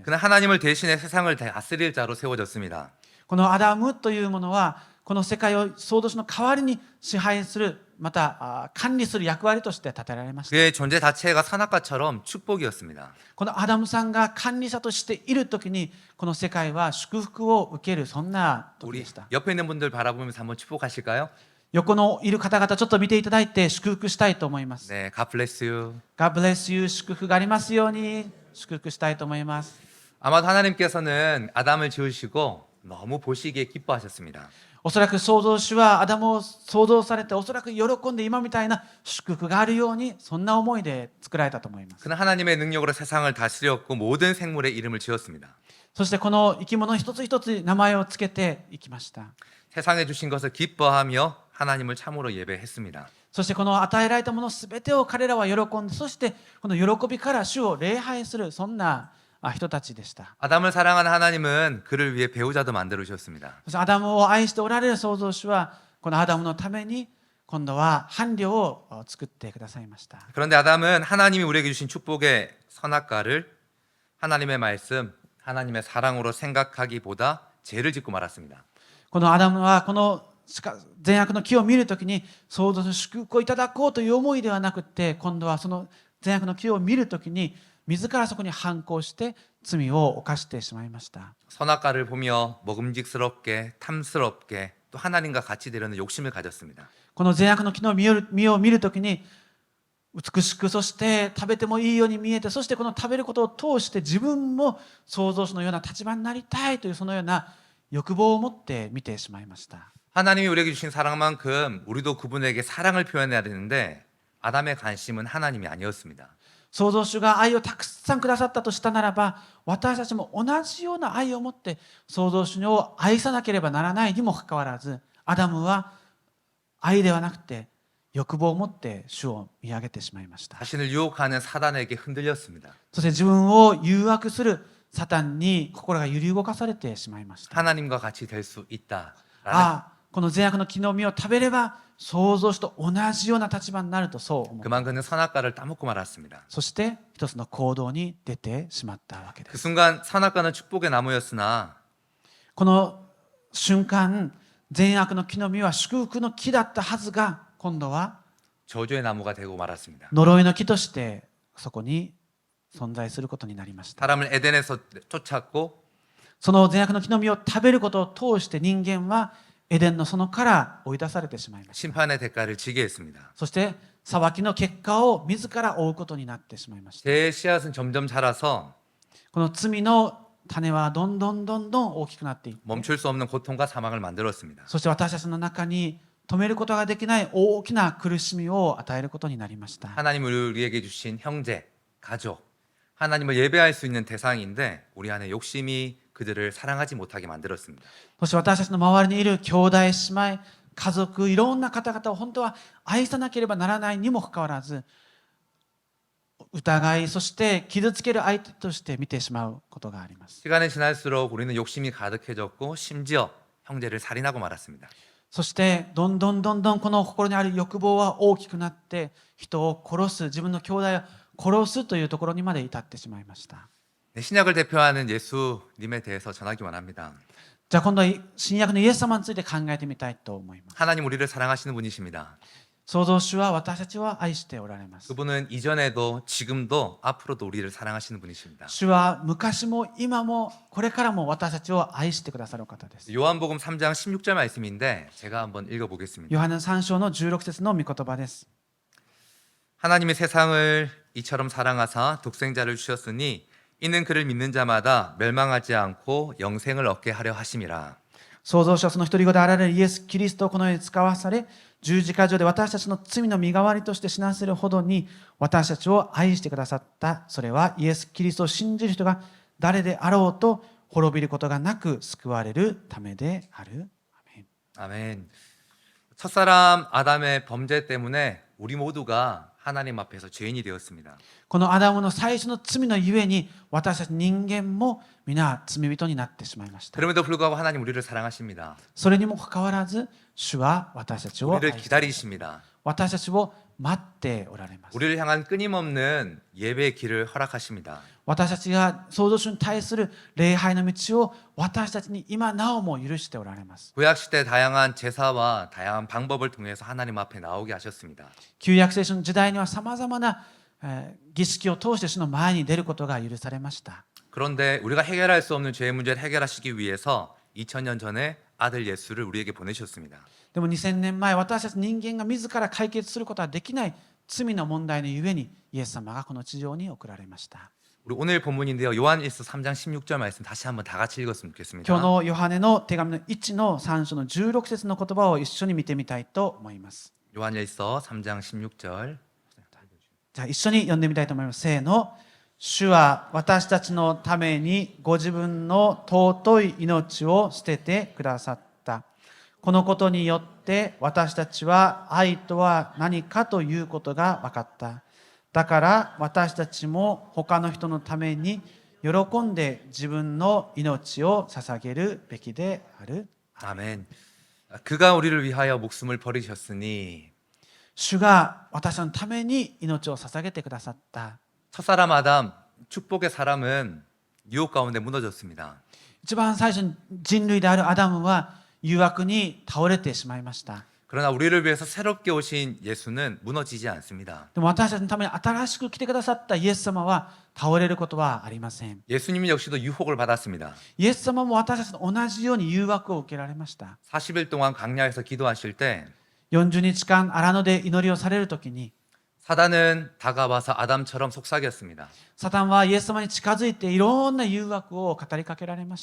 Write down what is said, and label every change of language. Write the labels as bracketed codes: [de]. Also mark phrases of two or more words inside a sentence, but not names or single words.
[ko] 그는 하나님을 대신해 세상을 다스릴 자로 세워졌습니다. [ja] このアダムというものはこの世界を創造主の代わりに支配する、また管理する役割として立てられました。 [ko] 그의 존재 자체가 선악과처럼 축복이었습니다. [ja] このアダムさんが管理者としているときにこの世界は祝福を受ける、そんな時 [ko] 우리 [ja] でした。 [ko] 옆에 있는 분들 바라보면서 한번 축복하실까요? [ja] 横のいる方々ちょっと見ていただいて祝福したいと思います。 [ko] 네, [en] God bless you. God bless you。 [ja] 祝福がありますように祝福したいと思います。 [ko] 아마도 하나님께서는 아담을 지으시고 너무 보시기에 기뻐하셨습니다. [ja] おそらく創造主はアダムを創造されて、おそらく喜んで今みたいな祝福があるように、そんな思いで作られたと思います。 [ko] 그는 하나님의 능력으로 세상을 다스렸고 모든 생물의 이름을 지었습니다. [ja] そしてこの生き物一つ一つ名前をつけていきました。 [ko] 세상에 주신 것을 기뻐하며 하나님을 참으로 예배했습니다. [ja] そしてこの与えられたものすべてを彼らは喜んで、そしてこの喜びから主を礼拝する、そんな人たちでした。 [ko] 아담을 사랑하는 하나님은 그를 위해 배우자도 만들어 주셨습니다. [ja] そしてアダムを愛しておられる創造主はこのアダムのために今度は伴侶を作ってくださいました。 [ko] 그런데 아담은 하나님이 우리에게 주신 축복의 선악과를 하나님의 말씀, 하나님의 사랑으로 생각하기보다 죄를 짓고 말았습니다. [ja] このアダムはこの善悪の木を見るときに創造主の祝福をいただこうという思いではなくて、今度はその善悪の木を見るときに自らそこに反抗して罪を犯してしまいました。 [ko] 선악과를 보며 먹음직스럽게 탐스럽게 또 하나님과 같이 되려는 욕심을 가졌습니다. [ja] この善悪の木の実を見るときに美しく、そして食べてもいいように見えて、そしてこの食べることを通して自分も創造主のような立場になりたいという、そのような欲望を持って見てしまいました。 [ko] 하나님이 우리에게 주신 사랑만큼 우리도 그분에게 사랑을 표현해야 되는데 아담의 관심은 하나님이 아니었습니다. [ja] 創造主が愛をたくさんくださったとしたならば、私たちも同じような愛を持って創造主を愛さなければならないにもかかわらず、アダムは愛ではなくて欲望を持って主を見上げてしまいました。 [ko] 자신을 유혹하는 사단에게 흔들렸습니다. [ja] そして自分を誘惑するサタンに心が揺り動かされてしまいました。 [ko] 하나님과 같이 될 수 있다. [ja] この善悪の木の実を食べれば創造主と同じような立場になるとそう思う。 [ko] 그만 그는 선악과를 따먹고 말았습니다. [ja] そして一つの行動に出てしまったわけで [ko] 그 [ja] す。 [ko] 순간 선악과는 축복의 나무였으나 [ja] この瞬間、善悪の木の実は祝福の木だったはずが、今度は [ko] 저주의 나무가 되고 말았습니다. [ja] 呪いの木としてそこに存在することになりました。 [ko] 사람을 에덴에서 쫓았고 [ja] その善悪の木の実を食べることを通して人間はエデンの園から追い出されてしまいました。 [ko] 심판의 대가를 지게 했습니다. [ja] そして裁きの結果を自ら負うことになってしまいました。 [ko] 제 씨앗은 점점 자라서 [ja] この罪の種はどんどん大きくなっていって、 [ko] 멈출 수 없는 고통과 사망을 만들었습니다. [ja] そして私たちの中に止めることができない大きな苦しみを与えることになりました。 [ko] 하나님을 우리에게 주신 형제, 가족, 하나님을 예배할 수 있는 대상인데 우리 안에 욕심이 그들을 사랑하지 못하게 만들었습니다. [ja] そして私たちの周りにいる兄弟姉妹家族いろんな方々を本当は愛さなければならないにもかかわらず、 疑い、そして傷つける相手として見てしまうことがあります。 [ko] 시간이 지날수록 우리는 욕심이 가득해졌고 심지어 형제를 살인하고 말았습니다. [ja] そしてどんどんこの心にある欲望は大きくなって人を殺す、自分の兄弟を殺すというところにまで至ってしまいました。 [ko] 네, 신약을 대표하는 예수님에 대해서 전하기 원합니다. [ja] じゃあ今度は新約のイエス様について考えてみたいと思います。 [ko] 하나님 우리를 사랑하시는 분이십니다. [ja] 創造主は私たちを愛しておられます。 [ko] 그분은 이전에도 지금도 앞으로도 우리를 사랑하시는 분이십니다. [ja] 主は昔も今もこれからも私たちを愛してくださる方です。 [ko] 요한복음 3장 16절 말씀인데 제가 한번 읽어보겠습니다. [ja] ヨハネ3章の16節の御言葉です。 [ko] 하나님이 세상을 이처럼 사랑하사 독생자를 주셨으니 이는 그를 믿는 자마다 멸망하지 않고 영생을 얻게 하려 하심이라. [ja] 創造主はその一人子であられるイエス・キリストをこの世に使わされ、十字架上で私たちの罪の身代わりとして死なせるほどに私たちを愛してくださった。それはイエス・キリストを信じる人が誰であろうと滅びることがなく救われるためである。アメン。 [ko] 아멘. 첫사람 아담의 범죄 때문에 우리 모두가 하나님 앞에서 죄인이 되었습니다. [ja] このアダムの最初の罪のゆえに私たち人間も皆罪人になってしまいました。 [ko] 그럼에도 불구하고 하나님 우리를 사랑하십니다. [ja] それにもかかわらず主は私たちを愛 [ko] 우리를 [ja] して [ko] 기다리십니다. [ja] 私たちを待っておられます。 [ko] 우리를 향한 끊임없는 예배의 길을 허락하십니다. [ja] 私たちが創造主に対する礼拝の道を私たちに今なおも許しておられます。 [ko] 구약시대 다양한 제사와 다양한 방법을 통해서 하나님 앞에 나오게 하셨습니다. [ja] 旧約聖書の時代にはさまざまな儀式を通して主の前に出ることが許されました。 [ko] 그런데 우리가 해결할 수 없는 죄의 문제를 해결하시기 위해서 2000년 전에 아들 예수를 우리에게 보내셨습니다. [ja] でも2000年前私たち人間が自ら解決することはできない罪の問題のゆえにイエス様がこの地上に送られました。 [ko] 우리 오늘 본문인데요. 요한일서 3장 16절 말씀 다시 한번 다 같이 읽었으면 [ja] 今日 [ko] 좋겠습니다. [ja] のヨハネの手紙の1の3章の16節の言葉を一緒に見てみたいと思います。 [ko] 요한일서 3장 16절 [ja] じゃあ一緒に読んでみたいと思います。せーの。主は私たちのためにご自分の尊い命を捨ててくださった。このことによって私たちは愛とは何かということが分かった。だから私たちも他の人のために喜んで自分の命を捧げるべきである。 [ko] 아멘. 그가 우리를 위하여 목숨을 버리셨으니 [ja] 主が私たちのために命を捧げてくださった。 [ko] 첫사람 아담 축복의 사람은 유혹 가운데 무너졌습니다. [ja] 一番最初に人類であるアダムは誘惑に倒れてしまいました。 [ko] 그러나 우리를 위해서 새롭게 오신 예수는 무너지지 않습니다. [ja] でも私たちのために新しく来てくださったイエス様は倒れることはありません。 [ko] 예수님 역시도 유혹을 받았습니다. [ja] イエス様も私たちと同じように誘惑を受けられました。 [ko] 40일 동안 광야에서 기도하실 때 [ja] 40 日間荒野で祈りをされるときに [ko] 사단은 다가와서 아담처럼 속삭였습니다. [ja] サタンはイエス様に近づいていろんな誘惑を語りかけられました。